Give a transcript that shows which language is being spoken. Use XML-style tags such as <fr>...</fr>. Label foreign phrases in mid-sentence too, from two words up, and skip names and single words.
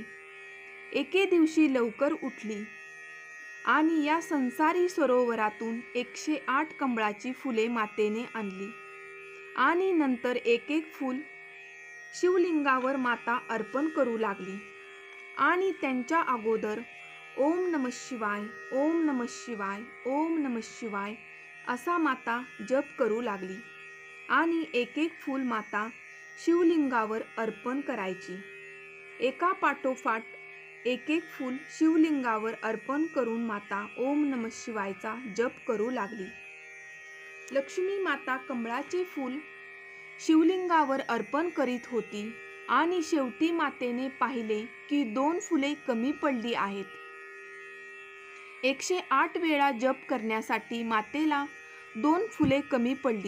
<mr>एके दिवशी लवकर उठली आणि या संसारी सरोवरातून 108 कमळाची फुले मातेने आणली आणि नंतर एक एक फूल शिवलिंगावर माता अर्पण करू लागली आणि त्यांच्या अगोदर</mr> <sa>ओम नमः शिवाय, ओम नमः शिवाय, ओम नमः शिवाय</sa> <mr>असा माता जप करू लागली आणि एक एक फूल माता शिवलिंगावर अर्पण करायची. एका पाठोपाठ एक एक फूल शिवलिंगावर अर्पण करून माता</mr> <sa>ओम नमः शिवायचा</sa> <mr>जप करू लागली. लक्ष्मी माता कमळाचे फूल शिवलिंगावर अर्पण करीत होती आणि शेवटी मातेने पाहिले की 2 फुले कमी पडली आहेत. 108 वेळा जप करण्यासाठी मातेला 2 फुले कमी पडली.</mr>